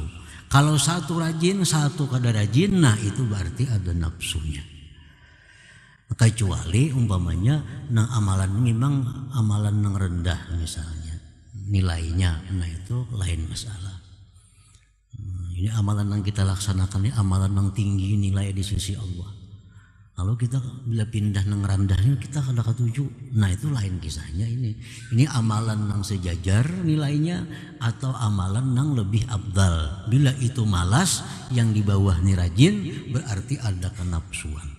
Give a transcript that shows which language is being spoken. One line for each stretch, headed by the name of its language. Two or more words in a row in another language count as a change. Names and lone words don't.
Indonesian: Kalau satu rajin, satu kada rajin, nah itu berarti ada nafsunya. Kecuali umpamanya nang amalan memang amalan nang rendah misalnya nilainya, nah itu lain masalah. Ini amalan yang kita laksanakan, ini amalan yang tinggi nilai di sisi Allah. Kalau kita bila pindah nang rendahnya kita
Banjar: kada katuju,
Indonesian: nah itu lain kisahnya ini. Ini amalan yang sejajar nilainya atau amalan yang lebih abdal. Bila itu malas, yang di bawah ini rajin, berarti ada kenapsuan.